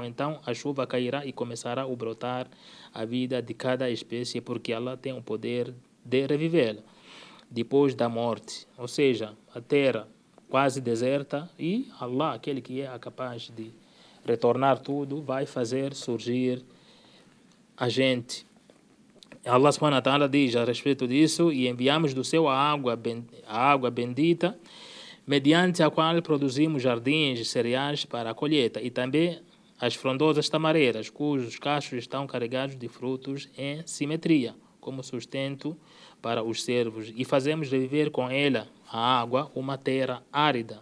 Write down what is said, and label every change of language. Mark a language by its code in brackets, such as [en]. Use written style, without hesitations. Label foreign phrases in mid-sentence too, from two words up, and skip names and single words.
[pt] Então a chuva cairá e começará a brotar a vida de cada espécie, porque Allah tem o poder de revivê-la depois da morte. Ou seja, a terra quase deserta e Allah, aquele que é capaz de retornar tudo, vai fazer surgir a gente. Allah [ar] سبحانه وتعالى [pt] diz a respeito disso: e enviamos do céu a água bendita, mediante a qual produzimos jardins de cereais para a colheita, e também as frondosas tamareiras, cujos cachos estão carregados de frutos em simetria, como sustento para os servos, e fazemos reviver com ela a água uma terra árida.